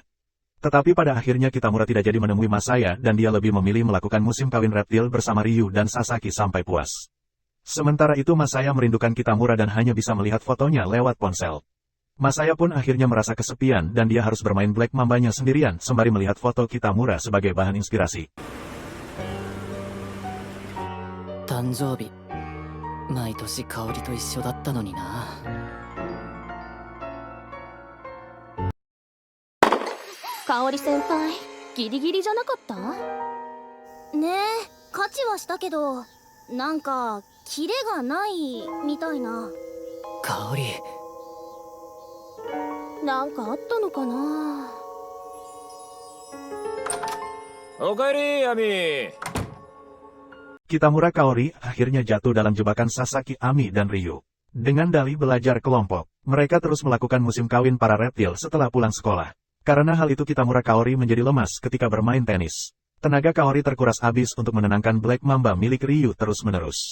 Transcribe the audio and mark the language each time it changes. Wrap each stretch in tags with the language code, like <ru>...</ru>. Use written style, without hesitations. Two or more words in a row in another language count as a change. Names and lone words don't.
<id>Tetapi pada akhirnya Kitamura tidak jadi menemui Masaya dan dia lebih memilih melakukan musim kawin reptil bersama Ryu dan Sasaki sampai puas. Sementara itu Masaya merindukan Kitamura dan hanya bisa melihat fotonya lewat ponsel. Masaya pun akhirnya merasa kesepian dan dia harus bermain Black Mambanya sendirian sembari melihat foto Kitamura sebagai bahan inspirasi.</id> <ja>誕生日毎年香りと一緒だったのにな。香織先輩、ギリギリじゃなかった？ねえ、勝ちはしたけど、なんかキレがないみたいな。香り、なんかあったのかな。おかえり、アミ。</ja> <id>Kitamura Kaori akhirnya jatuh dalam jebakan Sasaki, Ami, dan Ryu. Dengan dalih belajar kelompok, mereka terus melakukan musim kawin para reptil setelah pulang sekolah. Karena hal itu Kitamura Kaori menjadi lemas ketika bermain tenis. Tenaga Kaori terkuras habis untuk menenangkan Black Mamba milik Ryu terus-menerus.</id>